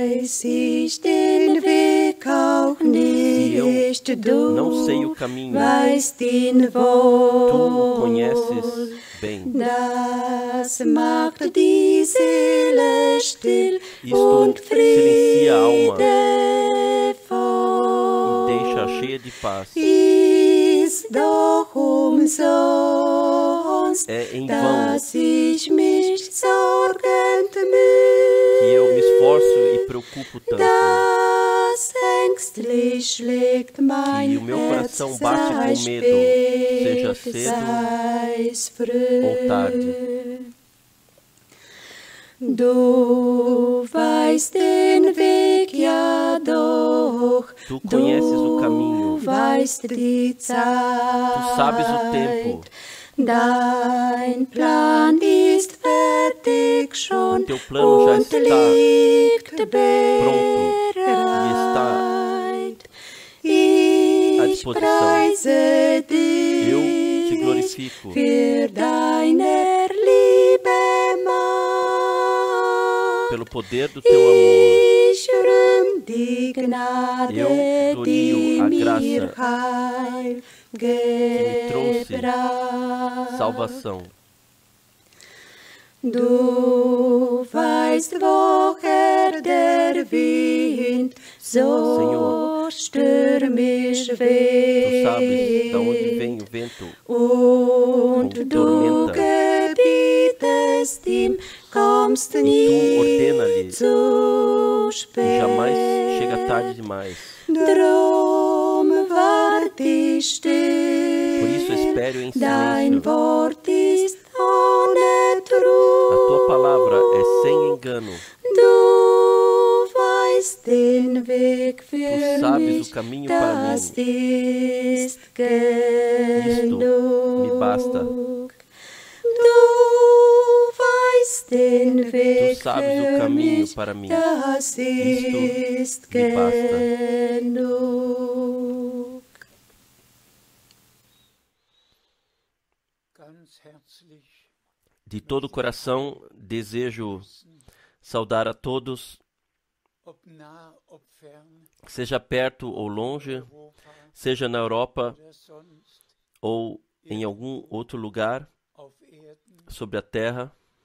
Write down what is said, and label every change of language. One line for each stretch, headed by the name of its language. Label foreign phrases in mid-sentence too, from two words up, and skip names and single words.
German: weiß ich den Weg auch nicht,
Portuguese: eu não
German: du
Portuguese: sei o caminho,
German: weißt ihn
Portuguese: tu
German: wohl.
Portuguese: conheces bem.
German: Das macht die Seele still
Portuguese: Isto
German: und
Portuguese: silencia a alma e
German: friedevoll.
Portuguese: deixa cheia de paz.
German: Ist doch umsonst,
Portuguese: É em vão
German: dass ich mich sorgend
Portuguese: que eu me
German: müh,
Portuguese: esforço e preocupo tanto,
German: dass ängstlich schlägt
Portuguese: que
German: mein
Portuguese: o meu
German: Herz,
Portuguese: coração bate
German: sei
Portuguese: com medo, seja
German: spät,
Portuguese: cedo
German: sei's früh.
Portuguese: ou tarde.
German: Du weißt den Weg ja doch,
Portuguese: Tu conheces o caminho,
German: du weißt die Zeit,
Portuguese: tu sabes o tempo,
German: dein Plan ist fertig schon
Portuguese: o teu plano já
German: und
Portuguese: está
German: liegt
Portuguese: pronto e está
German: bereit.
Portuguese: à
German: Ich
Portuguese: disposição.
German: preise
Portuguese: Eu te
German: dich
Portuguese: glorifico
German: für deiner Liebe Macht.
Portuguese: pelo poder do teu amor.
German: Ich rühm die Gnade,
Portuguese: Eu glorio
German: die
Portuguese: a
German: mir
Portuguese: graça
German: Heil
Portuguese: que me trouxe
German: gebracht.
Portuguese: salvação.
German: Du weißt, woher der Wind so
Portuguese: Senhor,
German: stürmisch
Portuguese: Tu sabes de onde
German: weht,
Portuguese: vem o vento
German: und
Portuguese: com
German: du
Portuguese: tormenta.
German: gebietest ihm, kommst nie
Portuguese: ordena-lhe
German: zu
Portuguese: E
German: spät.
Portuguese: jamais chega tarde demais.
German: Drum wart ich
Portuguese: Por isso
German: still,
Portuguese: espero em
German: dein
Portuguese: silêncio.
German: Wort ist ohne
Portuguese: A
German: Trug.
Portuguese: tua palavra é sem engano.
German: Du weißt den Weg für
Portuguese: Tu sabes
German: mich,
Portuguese: o caminho para
German: das
Portuguese: mim.
German: ist
Portuguese: Isto me basta.
German: genug. Du weißt den Weg
Portuguese: Tu sabes o
German: für
Portuguese: caminho
German: mich,
Portuguese: para mim.
German: das ist
Portuguese: me basta.
German: genug.
Portuguese: De todo o coração desejo saudar a todos, seja perto ou longe, seja na Europa ou em algum outro lugar sobre a terra.